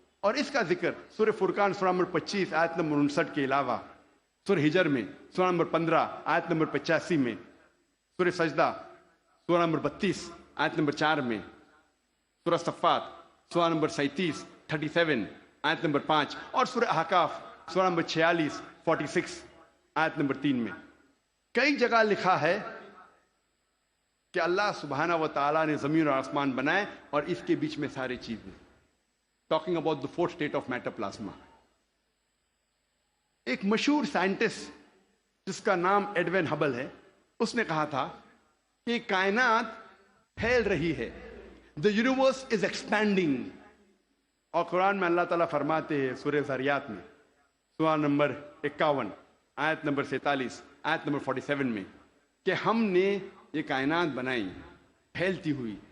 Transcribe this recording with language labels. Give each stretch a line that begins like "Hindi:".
Urdu: اور اس کا ذکر سورہ فرقان سورہ نمبر 25 آیت نمبر 59 کے علاوہ سورہ ہجر میں، سورہ نمبر 15 آیت نمبر 85 میں، سورہ سجدہ سورہ نمبر 32 آیت نمبر 4 میں، سورہ صفات سورہ نمبر 37 آیت نمبر 5 اور سورہ احقاف سورہ نمبر 46 آیت نمبر 3 میں. کئی جگہ لکھا ہے کہ اللہ سبحانہ و تعالیٰ نے زمین اور آسمان بنائے اور اس کے بیچ میں ساری چیزیں.
English: Talking about the 4th state of matter, plasma.
Urdu: ایک مشہور سائنٹسٹ جس کا نام ایڈوین ہبل ہے، اس نے کہا تھا کہ کائنات پھیل رہی ہے،
English: the universe is expanding.
Urdu: اور قرآن میں اللہ تعالیٰ فرماتے ہیں سورہ ذریات میں، سورہ نمبر 51 آیت نمبر 47 آیت نمبر 47 میں، کہ ہم نے یہ کائنات بنائی پھیلتی ہوئی.